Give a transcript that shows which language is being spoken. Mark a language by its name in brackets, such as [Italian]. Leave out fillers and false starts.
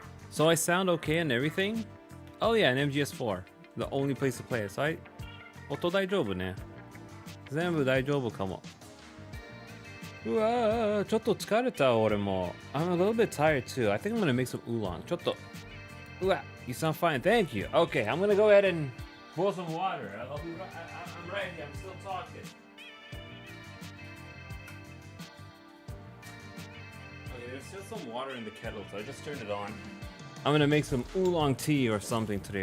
[English] So I sound okay and everything? Oh yeah, an MGS4. The only place to play it. So [Japanese] 音大丈夫ね。全部大丈夫かも。うわー、ちょっと疲れた俺も。 [English] I'm a little bit tired too. I think I'm gonna make some oolong. [Japanese] ちょっと。 [English] うわ、you sound fine. Thank you. Okay, I'm gonna go ahead and boil some water. I'm ready. I'm still talking. Okay, there's still some water in the kettle, so I just turned it on. I'm gonna make some oolong tea or something today.